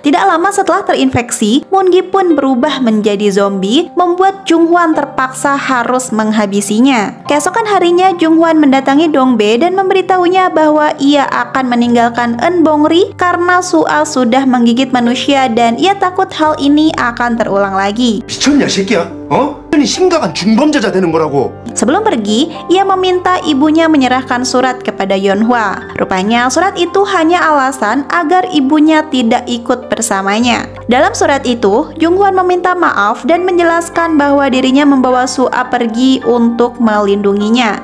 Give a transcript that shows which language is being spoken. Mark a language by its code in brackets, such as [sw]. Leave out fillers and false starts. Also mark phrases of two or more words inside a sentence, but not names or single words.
[id] Tidak lama setelah terinfeksi, Moon-gi pun berubah menjadi zombie, membuat Junghwan terpaksa harus menghabisinya. Keesokan harinya, Junghwan mendatangi Dongbae dan memberitahunya bahwa ia akan meninggalkan Eun Bong-ri karena Sua sudah menggigit manusia dan ia takut hal ini akan terulang lagi. [ko] 미쳤냐 새끼야? 이 심각한 중범죄자 되는 거라고. [id] Sebelum pergi, ia meminta ibunya menyerahkan surat kepada Yeonhwa. Rupanya surat itu hanya alasan agar ibunya tidak ikut bersamanya. Dalam surat itu, Junghwan meminta maaf dan menjelaskan bahwa dirinya membawa Sua pergi untuk melindunginya.